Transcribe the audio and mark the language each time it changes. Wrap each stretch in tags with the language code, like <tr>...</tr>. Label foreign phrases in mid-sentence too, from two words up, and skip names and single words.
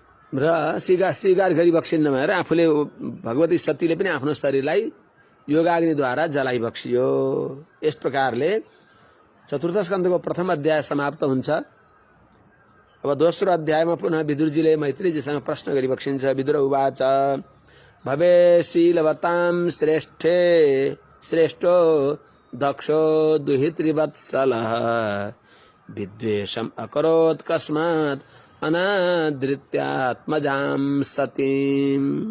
<ne>र स्वीकार गरी बक्सिन नभएर आफूले भगवती सतीले पनि आफ्नो शरीरलाई योगाग्निद्वारा जलाई बक्सियो। यस प्रकारले चतुर्थ स्कन्धको प्रथम अध्याय समाप्त हुन्छ। अब दोस्रो अध्यायमा पुनः विदुरजीले मैत्रीजीसँग प्रश्न गरी बक्सिन्छ।</ne> <sa>विदुर उवाच भवे शीलवतां श्रेष्ठे श्रेष्ठो दक्षो दुहितृवत्सलः विद्वेषम् अकरोत् कस्मात् अनादृत्यात्मजां सतीम्।</sa>